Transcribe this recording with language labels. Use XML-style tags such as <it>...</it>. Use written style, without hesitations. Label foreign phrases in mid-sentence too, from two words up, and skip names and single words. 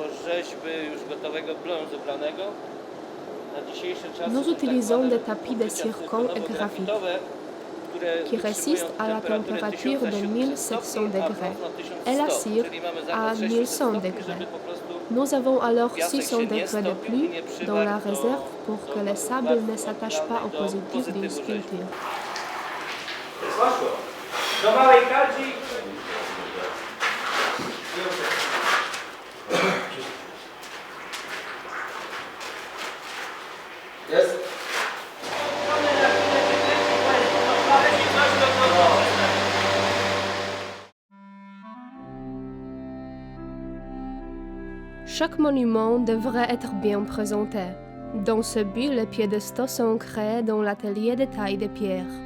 <fr>Nous utilisons des tapis de zircon et graphite qui résistent à la température de 1700 degrés et la cire à 1100 degrés. Nous avons alors 600 degrés de pluie dans la réserve pour que le sable ne s'attache pas au positif d'une sculpture.</fr> <pl>Do małej kadzi. Jest?</pl> <fr>Chaque monument devrait être bien présenté. Dans ce but, les piédestaux sont créés dans l'atelier de taille de pierre.</fr>